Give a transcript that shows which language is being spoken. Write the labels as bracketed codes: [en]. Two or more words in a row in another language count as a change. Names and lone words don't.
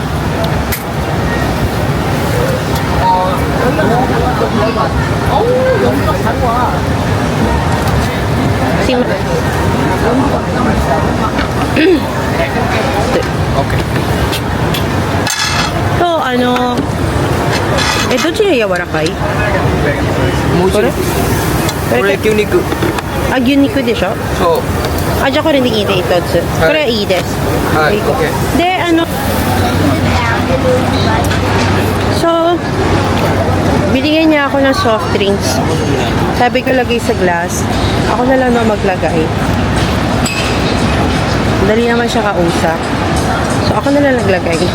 [tl] Okay. So, ano... Ito siya yawarakay? [ja] もう一これ度これ牛肉あ、牛肉でしょそうあ、じゃあこれでいいで、一つ。これはいいです。はい OK [tl] De, ano... So, binigyan niya ako ng soft drinks. Sabi ko lagay sa glass. Ako na lang na maglagay. Dali naman siya kausap. So, ako na lang naglagay.